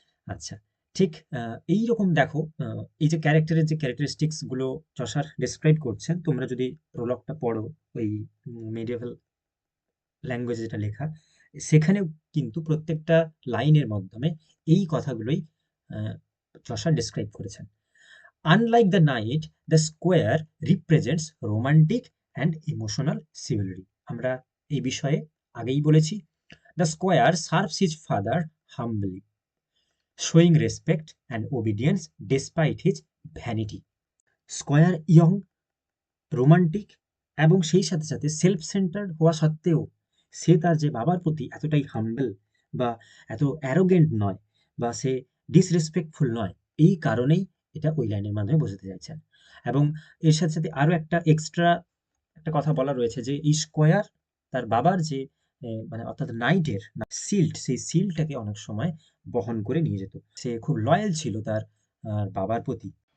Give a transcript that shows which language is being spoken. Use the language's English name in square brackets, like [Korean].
[Bangla] আচ্ছা, ঠিক এইরকম দেখো এই যে ক্যারেক্টারের যে ক্যারেক্টারিস্টিক্স গুলো চসার ডিসক্রাইব করছেন, তোমরা যদি প্রোলগটা পড়ো ওই মেডিয়েভাল ল্যাঙ্গুয়েজে যেটা লেখা, সেখানেও কিন্তু প্রত্যেকটা লাইনের মাধ্যমে এই কথাগুলোই চসার ডিসক্রাইব করেছেন। [English] Unlike the knight, the squire represents romantic and emotional chivalry. [Bangla] আমরা এই বিষয়ে আগেই বলেছি। [English] The squire serves his father humbly, showing respect and obedience despite his vanity. [Bangla] Square young, romantic, এবং সেই সাথে সাথে সেলফ সেন্টার্ড হওয়া সত্ত্বেও সে তার যে বাবার প্রতি এতটাই হাম্বল বা এত অ্যারোগেন্ট নয়, বা সে ডিসরেসপেক্টফুল নয়। এই কারণেই এটা ওই লাইনের মাধ্যমে বোঝাতে চাইছেন। এবং এর সাথে সাথে আরও একটা এক্সট্রা একটা কথা বলা রয়েছে যে এই স্কয়ার তার বাবার যে মানে অর্থাৎ নাইটের শিল্ড, সেই শিল্ডটাকে অনেক সময় বহন করে নিয়ে যেত। সে খুব লয়াল ছিল তার বাবার প্রতি।